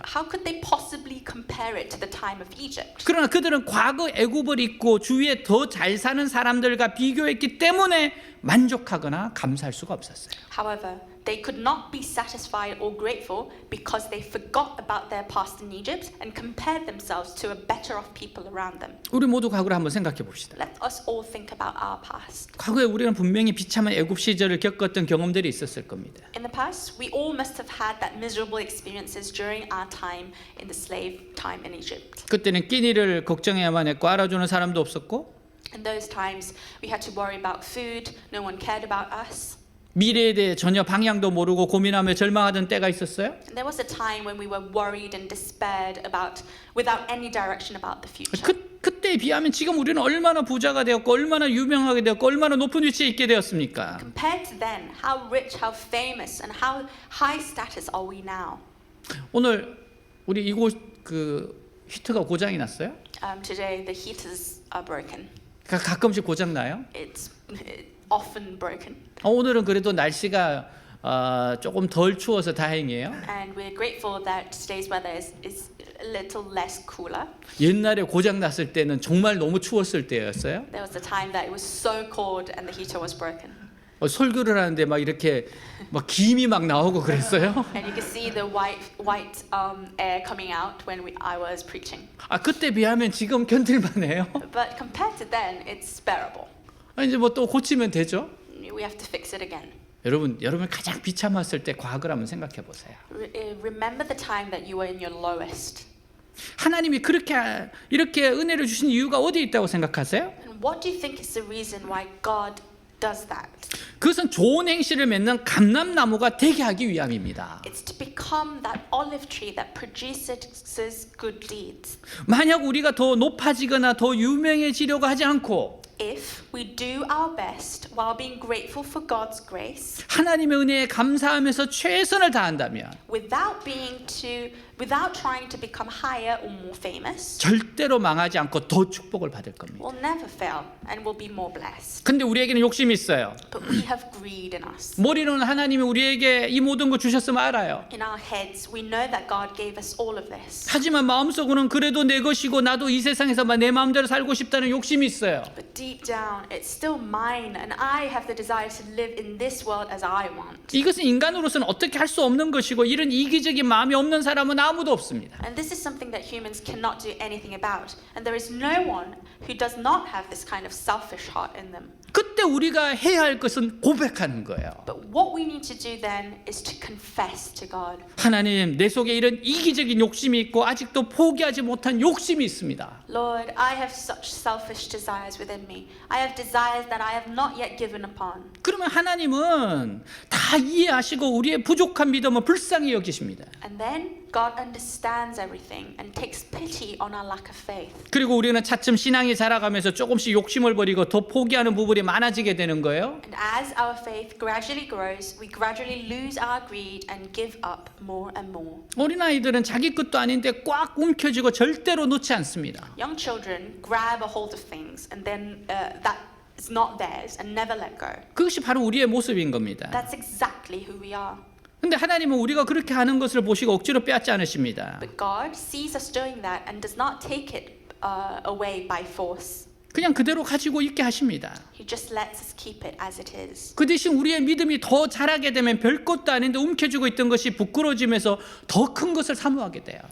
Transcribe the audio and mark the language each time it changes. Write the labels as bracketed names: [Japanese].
[English] How could they possibly compare it to the time of Egypt? [Korean] 그러나 그들은 과거 애굽을 잊고 주위에 더 잘 사는 사람들과 비교했기 때문에 만족하거나 감사할 수가 없었어요. [English] However, they could not be satisfied or grateful because they forgot about their past in Egypt and compared themselves to a better off people around them. [Korean] 우리 모두 과거를 한번 생각해 봅시다. [English] Let us all think about our past. [Korean] 과거에 우리는 분명히 비참한 애굽 시절을 겪었던 경험들이 있었을 겁니다. [English] In the past, we all must have had that miserable experiences during our time in the slave time in Egypt. [Korean] 그때는 끼니를 걱정해야만 했고 알아주는 사람도 없었고 [English] In those times, we had to worry about food. No one cared about us. [Korean] 미래에 대해 전혀 방향도 모르고 고민하며 절망하던 때가 있었어요. [English] And there was a time when we were worried and despaired about, without any direction about the future. [Korean] 그때에 비하면 지금 우리는 얼마나 부자가 되었고 얼마나 유명하게 되었고 얼마나 높은 위치에 있게 되었습니까? [English] Compared to then, how rich, how famous, and how high status are we now? [Korean] 오늘 우리 이곳 히터가 고장이 났어요? [English] Today, the heaters are broken. [Korean] 가끔씩 고장 나요? [English] It's often broken. [Korean] 오늘은 그래도 날씨가 조금 덜 추워서 다행이에요. [English] And we're grateful that today's weather is a little less cooler. [Korean] 옛날에 고장 났을 때는 정말 너무 추웠을 때였어요. [English] There was a time that it was so cold and the heater was broken. [Korean] 설교를 하는데 막 이렇게 막 김이 막 나오고 그랬어요. [English] And you could see the white air coming out when I was preaching. [Korean] 그때 비하면 지금 견딜만해요. [English] But compared to then, it's bearable. [Korean] 이제 뭐 또 고치면 되죠. [English] We have to fix it again. [Korean] 여러분 가장 비참했을 때 과거를 한번 생각해 보세요. [English] Remember the time that you were in your lowest. [Korean] 하나님이 이렇게 은혜를 주신 이유가 어디에 있다고 생각하세요? [English] And what do you think is the reason why God does that? [Korean] 그것은 좋은 행실을 맺는 감람나무가 되게 하기 위함입니다. [English] It's to become that olive tree that produces good deeds. [Korean] 만약 우리가 더 높아지거나 더 유명해지려고 하지 않고 [English] If we do our best while being grateful for God's grace, [Korean] 하나님의 은혜에 감사하면서 최선을 다한다면 [English] without trying to become higher or more famous, [Korean] 절대로 망하지 않고 더 축복을 받을 겁니다. [English] we'll never fail and we'll be more blessed. [Korean] 근데 우리에게는 욕심이 있어요. [English] But we have greed in us. [Korean] 머리로는 하나님이 우리에게 이 모든 걸 주셨음을 알아요. [English] In our heads, we know that God gave us all of this. [Korean] 하지만 마음속으로는 그래도 내 것이고 나도 이 세상에서 내 마음대로 살고 싶다는 욕심이 있어요. [English] But deep down, it's still mine, and I have the desire to live in this world as I want. [Korean] 이것은 인간으로서는 어떻게 할 수 없는 것이고 이런 이기적인 마음이 없는 사람은 아무도 없습니다. [English] And this is something that humans cannot do anything about. And there is no one who does not have this kind of selfish heart in them. [Korean] 그때 그때 우리가 해야 할 것은 고백하는 거예요. [English] But what we need to do then is to confess to God. [Korean] 하나님, 내 속에 이런 이기적인 욕심이 있고 아직도 포기하지 못한 욕심이 있습니다. [English] Lord, I have such selfish desires within me. I have desires that I have not yet given upon. [Korean] 그러면 하나님은 다 이해하시고 우리의 부족한 믿음을 불쌍히 여기십니다. [English] And then God understands everything and takes pity on our lack of faith. [Korean] 그리고 우리는 차츰 신앙이 자라가면서 조금씩 욕심을 버리고 더 포기하는 부분이 많아지게 되는 거예요. [English] And as our faith gradually grows, we gradually lose our greed and give up more and more. [Korean] 어린아이들은 자기 것도 아닌데 꽉 움켜쥐고 절대로 놓지 않습니다. [English] Young children grab a hold of things and then that is not theirs and never let go. [Korean] 그것이 바로 우리의 모습인 겁니다. [English] That's exactly who we are. [Korean] 근데 하나님은 우리가 그렇게 하는 것을 보시고 억지로 빼앗지 않으십니다. [English] But God sees us doing that and does not take it away by force. [Korean] 그냥 그대로 가지고 있게 하십니다. [English] He just lets us keep it as it is. [Korean] 그 대신 우리의 믿음이 더 자라게 되면 별것도 아닌데 움켜쥐고 있던 것이 부끄러워지면서 더 큰 것을 사모하게 돼요.